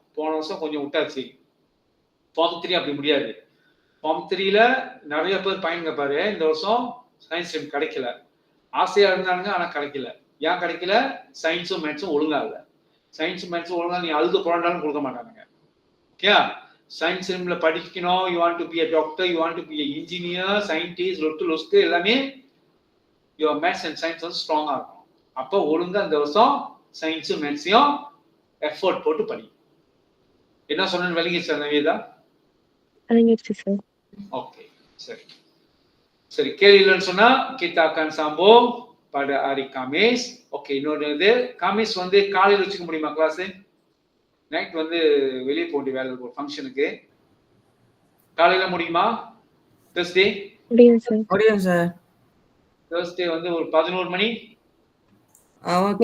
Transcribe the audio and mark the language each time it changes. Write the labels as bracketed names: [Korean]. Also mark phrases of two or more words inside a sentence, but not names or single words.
[Tamil] போன வருஷம் கொஞ்சம் விட்டாச்சு. ஃபார்ம் 3 அப்படி முடியாது. ஃபார்ம் 3ல நிறைய பேர் பயனுங்க பாரு, இந்த வருஷம் [English] science stream [Tamil] கிடைக்கல. ஆசையா இருந்தாங்க ஆனா கிடைக்கல. ஏன் கிடைக்கல? சயின்ஸும் மேத்ஸும் ஒழுங்கா இல்லை. சயின்ஸும் மேத்ஸும் ஒழுங்கா நீ அழுது போராண்டாலும் கொடுக்க மாட்டாங்க. ஓகே, [English] science stream [Tamil] படிக்கணும், [English] You want to be a doctor, you want to be a engineer, scientist, [Tamil] லொஸ்க்கு எல்லாமே [English] your maths and science [Tamil] வந்து ஸ்ட்ராங்கா இருக்கும். அப்போ ஒழுங்கா இந்த வருஷம் சயின்ஸும் மேத்ஸையும் எஃபோர்ட் போட்டு படி. என்ன சொன்னேன்னு விளங்கிச்சா நிவேதா? விளங்கிடுச்சு சார். ஓகே, சரி சரி. கேள்வி இல்லைன்னு சொன்னா [Malay] kita akan sambung pada hari Kamis. [Tamil] ஓகே, இன்னொரு இது காமிஸ் வந்து காலையில் வச்சுக்க முடியுமா கிளாஸ்? நைட் வந்து வெளியே போக வேண்டிய வேலை இருக்கும் ஃபங்க்ஷனுக்கு. காலையில முடியுமா? தேர்ஸ்டே முடியும் சார். முடியும் சார். தேர்ஸ்டே வந்து ஒரு 11 மணி. ஓகே